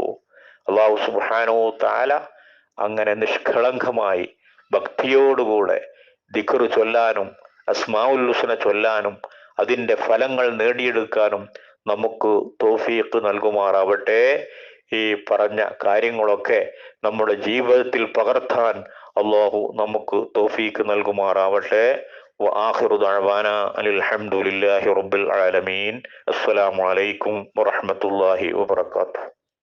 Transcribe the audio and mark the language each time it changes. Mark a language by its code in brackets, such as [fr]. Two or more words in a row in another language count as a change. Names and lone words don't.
[ar] الله سبحانه تعالى [ml] അങ്ങനെ നിഷ്കളങ്കമായി ഭക്തിയോടുകൂടെ ദിക്ർ ചൊല്ലാനും [ar] الأسماء الحسنى [ml] ചൊല്ലാനും അതിന്റെ ഫലങ്ങൾ നേടിയെടുക്കാനും നമുക്ക് തൗഫീഖ് നൽകുമാറാവട്ടെ. ഈ പറഞ്ഞ കാര്യങ്ങളൊക്കെ നമ്മുടെ ജീവിതത്തിൽ പകർത്താൻ അല്ലാഹു നമുക്ക് തൗഫീഖ് നൽകുമാറാവട്ടെ. [ar] وآخر دعوانا أن الحمد لله رب العالمين. السلام عليكم ورحمة الله وبركاته.